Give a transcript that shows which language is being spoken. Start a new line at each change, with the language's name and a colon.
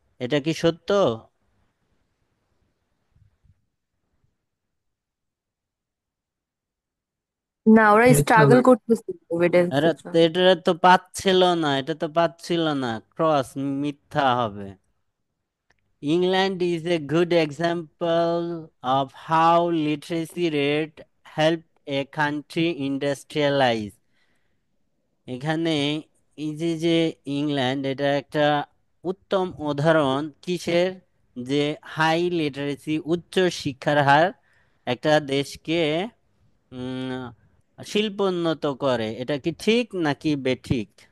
Bangla: এটা কি সত্য? না, ওরা মিথ্যা স্ট্রাগল ভাই। করতেছিল আরে এভিডেন্সের জন্য। এটা তো পাচ্ছিল না, এটা তো পাচ্ছিল না, ক্রস, মিথ্যা হবে।
English: England is a good example of how literacy rate helped a country industrialize.
Bangla: এখানে এই যে যে ইংল্যান্ড, এটা একটা উত্তম উদাহরণ কিসের? যে হাই লিটারেসি, উচ্চ শিক্ষার হার একটা দেশকে উম শিল্পোন্নত করে। এটা কি ঠিক নাকি বেঠিক?